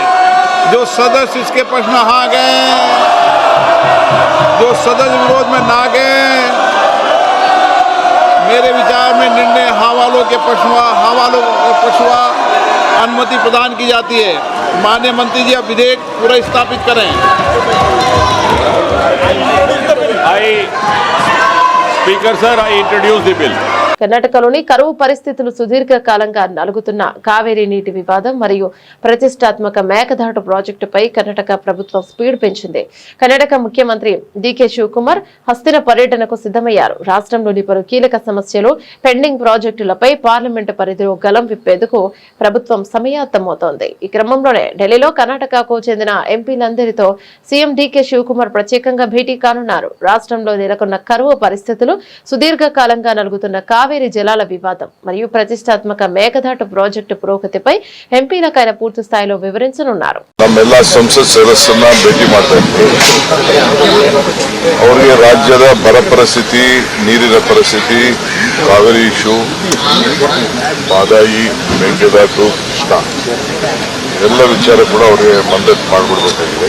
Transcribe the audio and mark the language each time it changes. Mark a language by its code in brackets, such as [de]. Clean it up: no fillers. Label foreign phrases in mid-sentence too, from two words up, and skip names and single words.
[hi] जो सदस्य इसके प्रश्न हाँ गए, जो सदस्य विरोध में ना गए, मेरे विचार में निर्णय हाँ वालों के पक्षवा अनुमति प्रदान की जाती है। माननीय मंत्री जी, अब विधेयक पूरा स्थापित करें। [en] Speaker sir, I introduce the bill. [te] కర్ణాటకలోని కరువు పరిస్థితులు సుదీర్ఘకాలంగా నలుగుతున్న కావేరీ నీటి వివాదం మరియు ప్రతిష్టాత్మక మేకదాటు ప్రాజెక్టుపై కర్ణాటక ప్రభుత్వం స్పీడ్ పెంచింది. కర్ణాటక ముఖ్యమంత్రి డీకే శివకుమార్ హస్తిన పర్యటనకు సిద్ధమయ్యారు. రాష్ట్రంలోని పలు కీలక సమస్యలు, పెండింగ్ ప్రాజెక్టులపై పార్లమెంటు పరిధిలో గలం విప్పేందుకు ప్రభుత్వం సమాయత్తమవుతోంది. ఈ క్రమంలోనే ఢిల్లీలో కర్ణాటకకు చెందిన ఎంపీలందరితో సీఎం డీకే శివకుమార్ ప్రత్యేకంగా భేటీ కానున్నారు. రాష్ట్రంలో నెలకొన్న కరువు పరిస్థితులు, సుదీర్ఘకాలంగా నలుగుతున్న కావేరీ జలాల వివాదం మరియు ప్రతిష్టాత్మక మేకదాటు ప్రాజెక్టు పురోగతిపై ఎంపీలకు ఆయన పూర్తి స్థాయిలో వివరించనున్నారు. [kn] ನಮ್ಮೆಲ್ಲ ಸಂಸತ್ ಸದಸ್ಯರನ್ನ ಭೇಟಿ ಮಾಡ್ತಾ ಇದ್ದೀವಿ. ಅವರಿಗೆ ರಾಜ್ಯದ ಬರ ಪರಿಸ್ಥಿತಿ, ನೀರಿನ ಪರಿಸ್ಥಿತಿ, ಕಾವೇರಿ ಇಶ್ಯೂ, ಮಾದಾಯಿ, ಮೇಕೆದಾಟು, ಕೃಷ್ಣ ಎಲ್ಲ ವಿಚಾರ ಕೂಡ ಅವರಿಗೆ ಮಂದಟ್ ಮಾಡಿಬಿಡ್ಬೇಕಾಗಿದೆ.